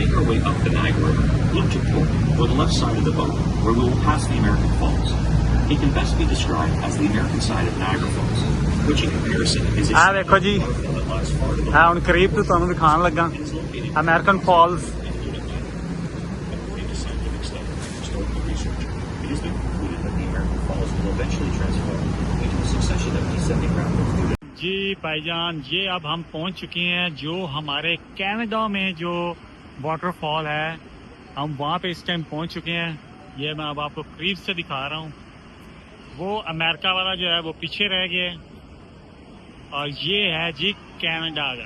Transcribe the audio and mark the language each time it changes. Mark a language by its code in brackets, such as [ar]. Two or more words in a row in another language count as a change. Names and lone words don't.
[en] way up the Niagara River, look to port or the left side of the boat, where we will pass the American Falls. It can best be described as the American side of Niagara Falls, which in comparison is a [hi] देखो जी [en] waterfall that lies far to the [pa] मैं ਹੁਣ ਕਰੀਬ ਤੋਂ ਤੁਹਾਨੂੰ ਦਿਖਾਉਣ ਲੱਗਾ [en] and is located [pa] ਅਮਰੀਕਨ ਫਾਲਸ [en] according to scientific study and historical research. It has been concluded that the American Falls will eventually transform into a succession of descending rapids due to [hi] जी भाईजान, ये अब हम पहुंच चुके हैं जो हमारे कनाडा में जो वाटरफॉल है, हम वहाँ पे इस टाइम पहुंच चुके हैं। ये मैं अब आपको करीब से दिखा रहा हूँ। वो अमेरिका वाला जो है वो पीछे रह गया और ये है जी कनाडा का।